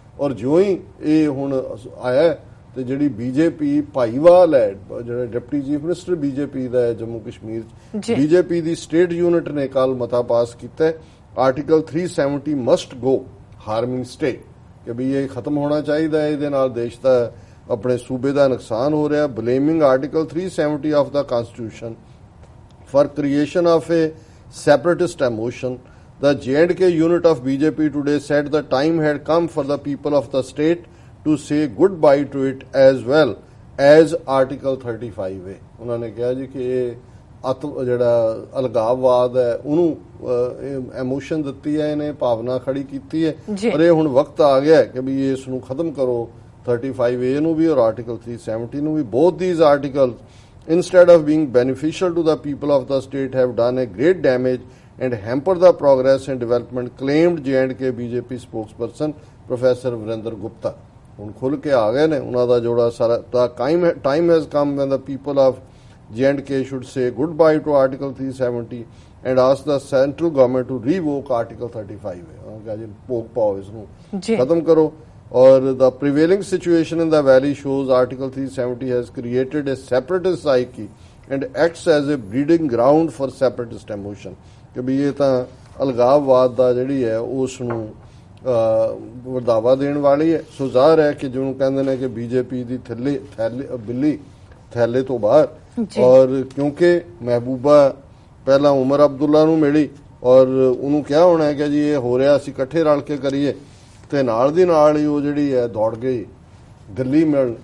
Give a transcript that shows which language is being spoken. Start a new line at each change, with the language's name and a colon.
Punjabi: ਔਰ ਜਿਉਂ ਹੀ ਇਹ ਹੁਣ ਆਇਆ ਤੇ ਜਿਹੜੀ ਬੀਜੇਪੀ ਭਾਈਵਾਲ ਹੈ, ਜਿਹੜਾ ਡਿਪਟੀ ਚੀਫ ਮਿਨਿਸਟਰ ਬੀਜੇਪੀ ਦਾ ਹੈ ਜੰਮੂ ਕਸ਼ਮੀਰ 'ਚ, ਬੀਜੇਪੀ ਦੀ ਸਟੇਟ ਯੂਨਿਟ ਨੇ ਕੱਲ ਮਤਾ ਪਾਸ ਕੀਤਾ ਆਰਟੀਕਲ 370
English: must go, harming stay,
Punjabi: ਕਿ ਵੀ ਇਹ ਖਤਮ ਹੋਣਾ ਚਾਹੀਦਾ ਹੈ, ਇਹਦੇ ਨਾਲ ਦੇਸ਼ ਦਾ ਆਪਣੇ ਸੂਬੇ ਦਾ ਨੁਕਸਾਨ ਹੋ ਰਿਹਾ।
English: Blaming article 370 of the constitution for creation of a separatist emotion, the J&K unit of BJP today said the time had come for the people of the state to say goodbye to it as well as Article 35A।
Punjabi: ਉਹਨਾਂ ਨੇ ਕਿਹਾ ਜੀ ਕਿ ਇਹ ਜਿਹੜਾ ਅਲਗਾਵਵਾਦ ਹੈ ਉਹਨੂੰ ਐਮੋਸ਼ਨ ਦਿੱਤੀ ਹੈ, ਇਹਨੇ ਭਾਵਨਾ ਖੜੀ ਕੀਤੀ ਹੈ, ਪਰ ਇਹ ਹੁਣ ਵਕਤ ਆ ਗਿਆ ਕਿ ਵੀ ਇਸ ਨੂੰ ਖਤਮ ਕਰੋ, 35A ਨੂੰ ਵੀ ਔਰ ਆਰਟੀਕਲ 370 ਨੂੰ ਵੀ।
English: both these articles, instead of being beneficial to the people of the state, have done a great damage and hampered the progress and development, claimed J&K BJP spokesperson Professor Virender Gupta।
Punjabi: ਹੁਣ ਖੁੱਲ ਕੇ ਆ ਗਏ ਨੇ ਉਹਨਾਂ ਦਾ ਜੋੜਾ ਸਾਰਾ।
English: time has come when the people of J&K should say goodbye to Article 370 and ask the central government to revoke Article 35A।
Punjabi: ਜੀ ਭੋਗ ਪਾਓ, ਇਸ ਨੂੰ ਖਤਮ ਕਰੋ।
English: Or the prevailing situation in the valley shows Article 370 has created a separatist psyche and acts as a breeding ground for separatist emotion।
Punjabi: ਕਿ ਵੀ ਇਹ ਤਾਂ ਅਲਗਾਵਵਾਦ ਦਾ ਜਿਹੜੀ ਹੈ ਉਸ ਨੂੰ ਵਧਾਵਾ ਦੇਣ ਵਾਲੀ ਹੈ। ਸੋ ਜ਼ਾਹਰ ਹੈ ਕਿ ਜਿਹਨੂੰ ਕਹਿੰਦੇ ਨੇ ਕਿ ਬੀਜੇਪੀ ਦੀ ਬਿੱਲੀ ਥੈਲੇ ਤੋਂ ਬਾਹਰ। ਔਰ ਕਿਉਂਕਿ ਮਹਿਬੂਬਾ ਪਹਿਲਾਂ ਉਮਰ ਅਬਦੁੱਲਾ ਨੂੰ ਮਿਲੀ ਔਰ ਉਹਨੂੰ ਕਿਹਾ ਹੋਣਾ ਹੈ ਕਿ ਜੀ ਇਹ ਹੋ ਰਿਹਾ, ਅਸੀਂ ਇਕੱਠੇ ਰਲ ਕੇ ਕਰੀਏ, ਤੇ ਨਾਲ ਦੀ ਨਾਲ ਹੀ ਉਹ ਜਿਹੜੀ ਹੈ ਦੌੜ ਗਈ ਦਿੱਲੀ ਮਿਲਣ।